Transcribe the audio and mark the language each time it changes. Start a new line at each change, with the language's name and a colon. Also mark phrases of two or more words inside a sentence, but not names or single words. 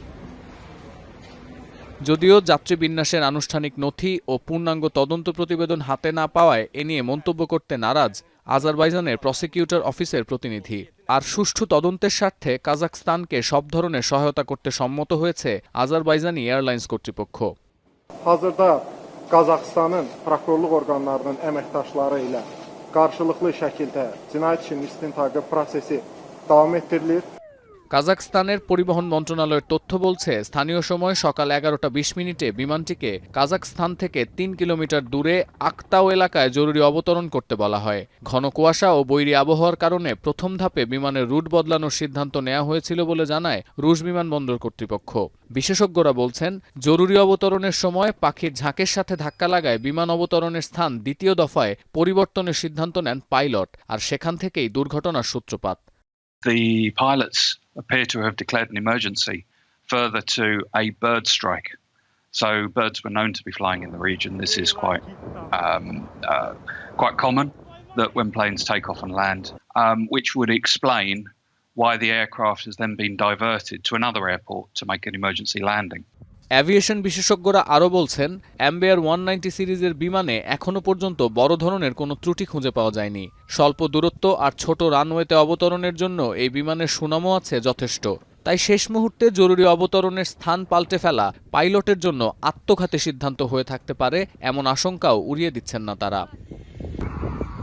Bangla: যদিও যাত্রী বিন্যাসের আনুষ্ঠানিক নথি ও পূর্ণাঙ্গ তদন্ত প্রতিবেদন হাতে না পাওয়ায় এ নিয়ে মন্তব্য করতে নারাজ আজারবাইজানের প্রসিকিউটর অফিসের প্রতিনিধি। আর সুষ্ঠু তদন্তের স্বার্থে কাজাখস্তানকে সব ধরনের সহায়তা করতে সম্মত হয়েছে আজারবাইজানি এয়ারলাইন্স কর্তৃপক্ষ।
Azerbaijani: Hazırda Qazaxıstanın prokurorluq orqanlarının əməkdaşları ilə qarşılıqlı şəkildə cinayət işinin istintaqı prosesi davam etdirilir।
Bangla: কাজাখস্তানের পরিবহন মন্ত্রণালয়ের তথ্য বলছে, স্থানীয় সময় সকাল 11:20 বিমানটিকে কাজাখস্তান থেকে ৩ কিলোমিটার দূরে আক্তাও এলাকায় জরুরি অবতরণ করতে বলা হয়। ঘন কুয়াশা ও বৈরী আবহাওয়ার কারণে প্রথম ধাপে বিমানের রুট বদলানোর সিদ্ধান্ত নেওয়া হয়েছিল বলে জানায় রুশ বিমানবন্দর কর্তৃপক্ষ। বিশেষজ্ঞরা বলছেন, জরুরি অবতরণের সময় পাখির ঝাঁকের সাথে ধাক্কা লাগায় বিমান অবতরণের স্থান দ্বিতীয় দফায় পরিবর্তনের সিদ্ধান্ত নেন পাইলট, আর সেখান থেকেই দুর্ঘটনার সূত্রপাত।
English: The pilots appear to have declared an emergency further to a bird strike. So birds were known to be flying in the region. This is quite common that when planes take off and land, which would explain why the aircraft has then been diverted to another airport to make an emergency landing.
Bangla: অ্যাভিয়েশন বিশেষজ্ঞরা আরও বলছেন, এমবেয়ার 190 সিরিজের বিমানে এখনও পর্যন্ত বড় ধরনের কোনো ত্রুটি খুঁজে পাওয়া যায়নি। স্বল্প দূরত্ব আর ছোট রানওয়েতে অবতরণের জন্য এই বিমানের সুনামও আছে যথেষ্ট। তাই শেষ মুহূর্তে জরুরি অবতরণের স্থান পাল্টে ফেলা পাইলটের জন্য আত্মঘাতী সিদ্ধান্ত হয়ে থাকতে পারে, এমন আশঙ্কাও উড়িয়ে দিচ্ছেন না তারা।